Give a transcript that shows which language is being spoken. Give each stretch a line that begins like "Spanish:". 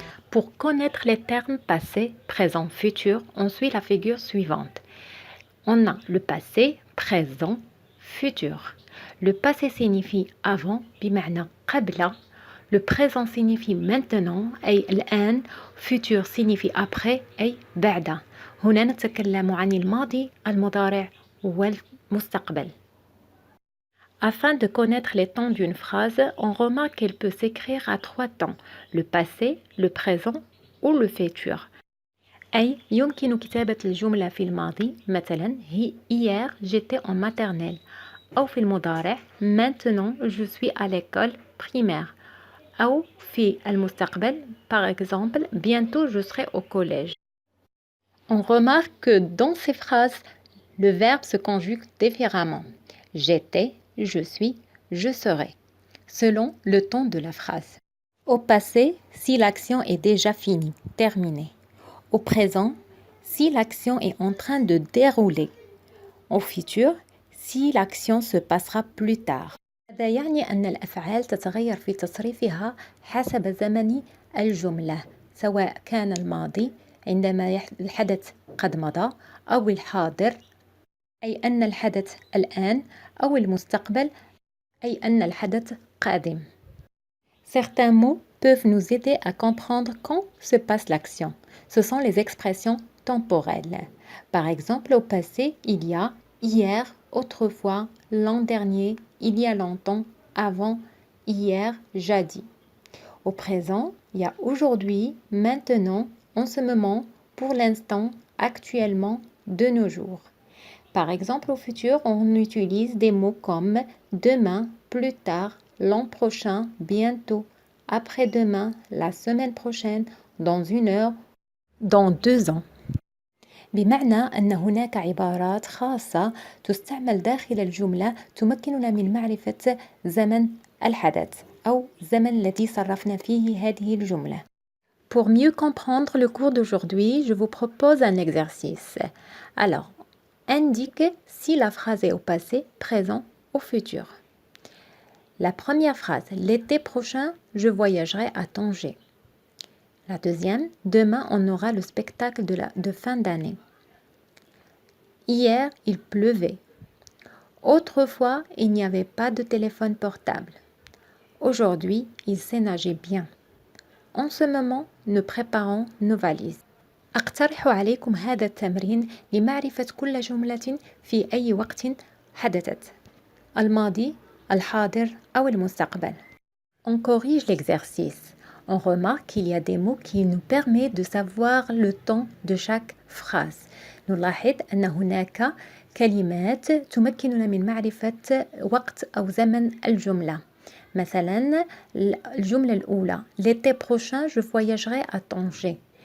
French: Pour connaître les termes passé, présent, futur, on suit la figure suivante. On a le passé, présent, futur. Le passé signifie avant,
Arabic: بمعنى قبل.
French: Le présent signifie maintenant,
Arabic: أي الآن.
French: Futur signifie après,
Arabic: أي بعد. هنا نتكلم عن الماضي، المضارع والمستقبل.
French: Afin de connaître les temps d'une phrase, on remarque qu'elle peut s'écrire à 3 temps, le passé, le présent ou le futur.
Arabic: أي يمكن كتابة الجملة في الماضي مثلا
French: hier j'étais en maternelle
Arabic: أو في المضارع
French: maintenant je suis à l'école primaire
Arabic: أو في المستقبل
French: par exemple bientôt je serai au collège. On remarque que dans ces phrases, le verbe se conjugue différemment. J'étais, je suis, je serai, selon le ton de la phrase. Au passé, si l'action est déjà finie, terminée. Au présent, si l'action est en train de dérouler. Au futur, si l'action se passera plus tard.
Arabic: هذا يعني أن الأفعال تتغير في تصريفها حسب زمن الجملة، سواء كان الماضي عندما الحدث قد مضى أو الحاضر أي أن الحدث الآن أو المستقبل أي أن الحدث قادم.
French: Certains mots peuvent nous aider à comprendre quand se passe l'action. Ce sont les expressions temporelles. Par exemple, au passé, il y a hier, autrefois, l'an dernier, il y a longtemps, avant, hier, jadis. Au présent, il y a aujourd'hui, maintenant, en ce moment, pour l'instant, actuellement, de nos jours. Par exemple, au futur, on utilise des mots comme demain, plus tard, l'an prochain, bientôt, après-demain, la semaine prochaine, dans 1 heure, dans 2 ans.
Arabic: بمعنى أن هناك عبارات خاصة تستعمل داخل الجملة تمكننا من معرفة زمن الحدث أو الزمن الذي صرفنا فيه هذه الجملة.
French: Pour mieux comprendre le cours d'aujourd'hui, je vous propose un exercice. Alors, indique si la phrase est au passé, présent ou futur. La première phrase, l'été prochain, je voyagerai à Tanger. La deuxième, demain, on aura le spectacle de fin d'année. Hier, il pleuvait. Autrefois, il n'y avait pas de téléphone portable. Aujourd'hui, il sait nager bien. En ce moment, nous préparons nos valises.
Arabic: أقترح عليكم هذا التمرين لمعرفة كل جملة في أي وقت حدثت. الماضي، الحاضر أو المستقبل.
French: On corrige l'exercice. On remarque qu'il y a des mots qui nous permettent de savoir le temps de chaque phrase.
Arabic: نلاحظ أن هناك كلمات تمكننا من معرفة وقت أو زمن الجملة. مثلا الجملة الأولى
French: l'été prochain je voyagerai à Tanger.